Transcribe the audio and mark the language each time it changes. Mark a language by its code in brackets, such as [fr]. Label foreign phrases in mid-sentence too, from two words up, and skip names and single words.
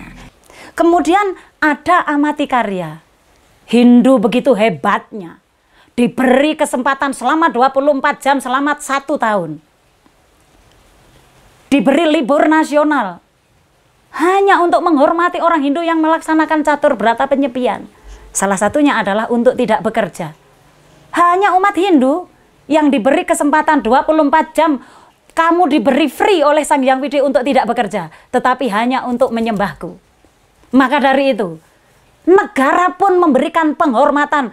[id] Kemudian ada amati karya. Hindu begitu hebatnya, diberi kesempatan selama 24 jam selama 1 tahun. Diberi libur nasional hanya untuk menghormati orang Hindu yang melaksanakan catur berata penyepian. Salah satunya adalah untuk tidak bekerja. Hanya umat Hindu yang diberi kesempatan 24 jam, kamu diberi free oleh Sang Hyang Widi untuk tidak bekerja, tetapi hanya untuk menyembahku. Maka dari itu, negara pun memberikan penghormatan.